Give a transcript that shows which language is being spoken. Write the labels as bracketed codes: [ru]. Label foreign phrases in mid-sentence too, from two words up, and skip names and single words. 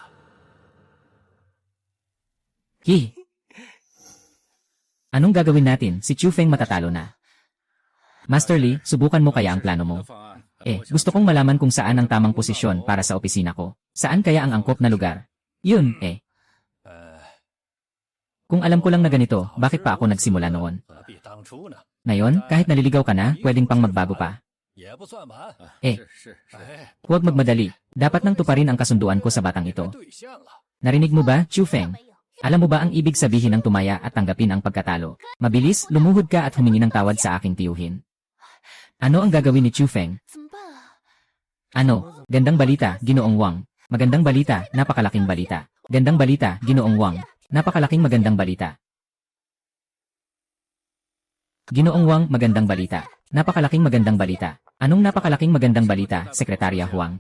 [tl] Anong gagawin natin? Si Chu Feng matatalo na. Master Li, subukan mo kaya ang plano mo. Gusto kong malaman kung saan ang tamang posisyon para sa opisina ko. Saan kaya ang angkop na lugar? Yun, Kung alam ko lang na ganito, bakit pa ako nagsimula noon? [zh] 何必当初呢？ [tl] Ngayon, kahit naliligaw ka na, pwedeng pang magbago pa. [zh] 也不算晚。是。哎， [tl] Huwag magmadali. Dapat nang tuparin ang kasunduan ko sa batang [zh] 该 [tl] ito. [zh] 兑现了。 [tl] Narinig mo ba, Chu Feng? [zh] 没有， [tl] Alam mo ba ang ibig sabihin ng tumaya at tanggapin ang pagkatalo? Mabilis, lumuhod ka at humingi ng tawad sa aking tiyuhin. Ano ang gagawin ni Chu Feng? [zh] 怎么办啊？ [tl] Ano? Gandang balita, Ginoong Wang. Magandang balita, napakalaking balita. Gandang balita, Ginoong Wang. Napakalaking magandang balita. Ginoong Wang, magandang balita. Napakalaking magandang balita. Anong napakalaking magandang balita, Sekretarya Huang?